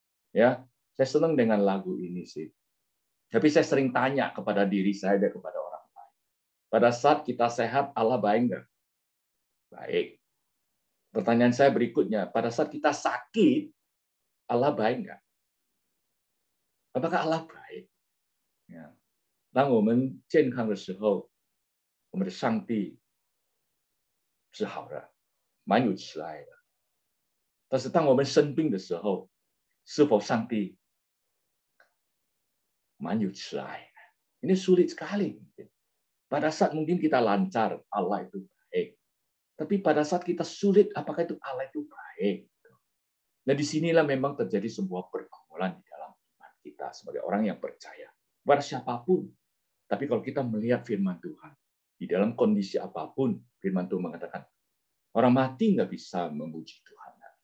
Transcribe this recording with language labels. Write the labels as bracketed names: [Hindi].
[Indonesian] Ya, saya senang dengan lagu ini sih. Tapi saya sering tanya kepada diri saya dan kepada orang lain. Pada saat kita sehat, Allah baik nggak? Baik. Pertanyaan saya berikutnya, pada saat kita sakit, Allah baik nggak? Apakah Allah baik? Ya. [Chinese] 当我们健康的时候，我们的上帝是好的，蛮有慈爱的。但是当我们生病的时候，是否上帝 蛮有慈爱? [Indonesian] Ini sulit sekali. Pada saat mungkin kita lancar, Allah itu baik. Tapi pada saat kita sulit, apakah itu Allah itu baik? Nah, disinilah memang terjadi sebuah pergumulan di dalam iman kita sebagai orang yang percaya. Pada siapapun. Tapi kalau kita melihat firman Tuhan, di dalam kondisi apapun, firman Tuhan mengatakan, orang mati nggak bisa memuji Tuhan.